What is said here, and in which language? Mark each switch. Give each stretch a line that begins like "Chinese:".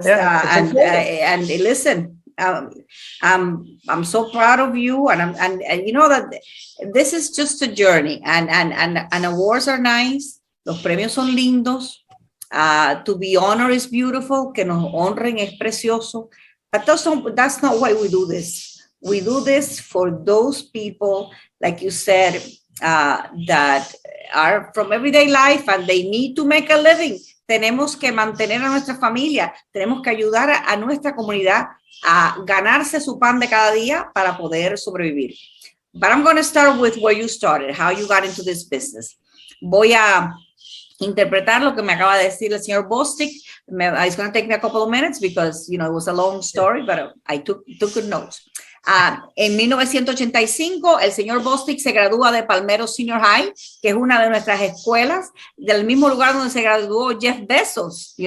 English: And listen, I'm so proud of you, and you know that this is just a journey, and awards are nice,
Spanish: los premios son lindos,
English: to be honored is beautiful,
Spanish: que nos honren es precioso,
English: but that's not why we do this. We do this for those people, like you said, that are from everyday life and they need to make a living.
Spanish: Tenemos que mantener a nuestra familia, tenemos que ayudar a nuestra comunidad a ganarse su pan de cada día para poder sobrevivir.
English: But I'm going to start with where you started, how you got into this business.
Spanish: Voy a interpretar lo que me acaba de decir el señor Bostic.
English: It's going to take me a couple of minutes because, it was a long story, but I took good notes.
Spanish: En 1985, el señor Bostic se gradúa de Palmetto Senior High, que es una de nuestras escuelas, del mismo lugar donde se graduó Jeff Bezos.